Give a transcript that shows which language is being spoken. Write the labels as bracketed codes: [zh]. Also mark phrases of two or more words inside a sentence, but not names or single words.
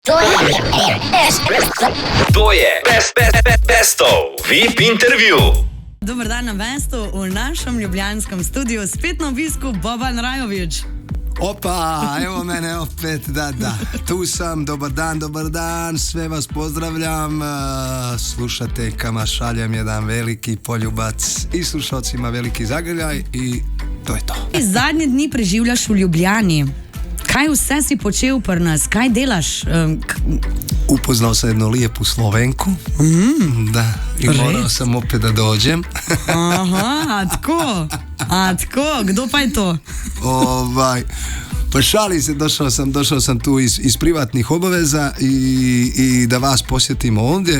[sl] To je Bestov VIP intervju. [sr] Dobar dan [sl] na Bestu, v našem ljubljanskem studiu spet na obisku Boban Rajović. [sr] Opa, evo mene opet, da, tu sam, dobar dan, sve vas pozdravljam, slušateljkama šaljem jedan veliki poljubac i slušalcima veliki zagrljaj i to je to. [sl] Zadnje dni preživljaš v Ljubljani. Kaj vse si počel pri nas? Kaj delaš? [sr] Upoznao sam jednu lijepu Slovenku, da, i morao sam opet da dođem. [sl] Aha, a tako, kdo pa je to? [sr] Pa šali se, došao sam tu iz privatnih obaveza i da vas posjetim ovdje.